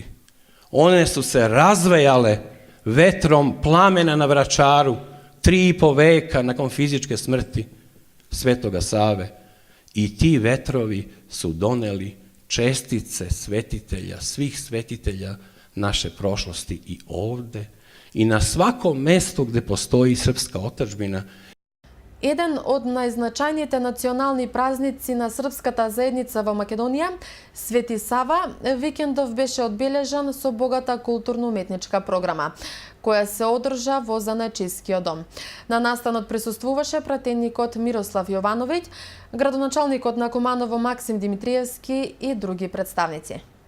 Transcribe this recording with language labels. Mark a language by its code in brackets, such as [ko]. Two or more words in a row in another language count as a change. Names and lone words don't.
[sr] One su se razvejale vetrom plamena na Vračaru 3,5 veka nakon fizičke smrti Svetoga Save. I ti vetrovi su doneli čestice svetitelja, svih svetitelja naše prošlosti i ovde i na svakom mestu gde postoji srpska otadžbina. [mk] Еден од најзначајните национални празници на српската заедница во Македонија, Свети Сава, викендов беше одбележан со богата културно-уметничка програма, која се одржа во Занајчискиот дом. На настанот присуствуваше пратеникот Мирослав Јовановиќ, градоначалникот на Куманово Максим Димитриевски и други представници.